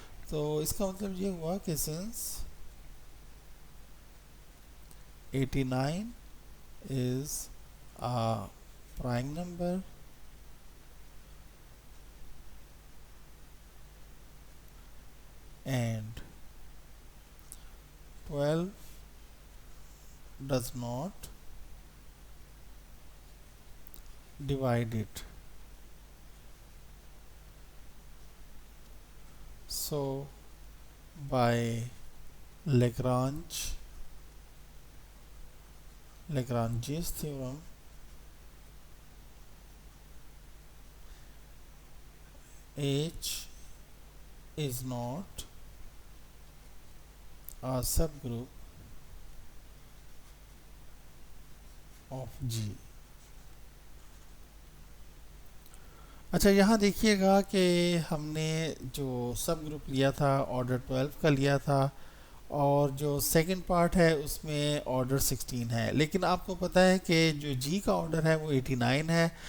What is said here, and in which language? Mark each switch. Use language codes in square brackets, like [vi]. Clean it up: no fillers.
[ur] تو اس کا مطلب یہ ہوا کہ [en] Since 89 is prime number and 12 does not divide it. So by Lagrange's theorem, H is not a subgroup of G. [ur] اچھا، یہاں دیکھیے گا کہ ہم نے جو سب گروپ لیا تھا آرڈر 12 کا لیا تھا، اور جو سیکنڈ پارٹ ہے اس میں آرڈر 16 ہے، لیکن آپ کو پتہ ہے کہ جو جی کا آرڈر ہے وہ 89 ہے.